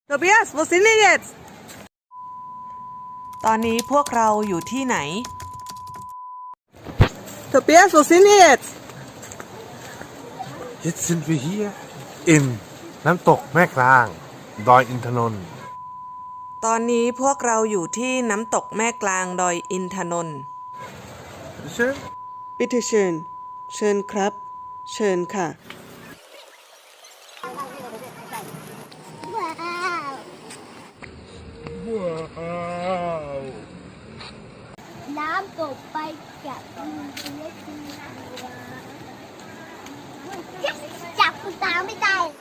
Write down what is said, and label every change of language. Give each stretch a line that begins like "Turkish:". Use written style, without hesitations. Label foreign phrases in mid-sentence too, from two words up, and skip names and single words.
German: Tobias, wo sind wir jetzt?
Thai: ตอนนี้พวกเราอยู่ที่ไหน
German: Tobias, wo sind wir jetzt? Jetzt sind wir hier in น้ำตกแม่กลางดอยอินทนนท์
Thai: ตอนนี้พวกเราอยู่ที่น้ำตกแม่กลางดอยอินทนนท์
German: Bitte schön
Thai: เชิญครับ เชิญค่ะ น้ำตกไปจับจับคุณตาไม่ได้